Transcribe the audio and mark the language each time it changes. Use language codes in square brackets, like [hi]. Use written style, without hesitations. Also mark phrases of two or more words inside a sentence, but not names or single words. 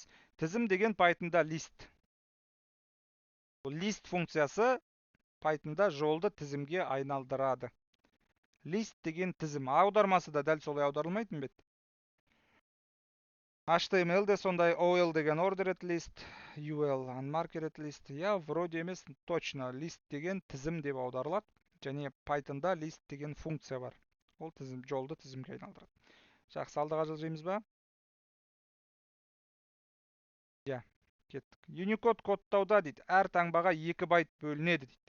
[kk] Тізім деген Python'да лист. Бұл лист функциясы Python'да жолды тізімге айналдырады. Лист деген тізім. Аудармасы да дәл солай аударылмайтын бет. HTML де сондай, OL деген [en] ordered list, [kk] UL [en] unmarked list. [kk] Я, вроде емес, точно лист деген тізім деп аударылады. Және Python'да лист деген функция бар. Ол тізім, жолды тізімге айналдырады. Жақсы, алдыға жылжимыз ба? Я, кеттік. Unicode кодтауда дейді, әр таңбаға 2 байт бөлінеді дейді.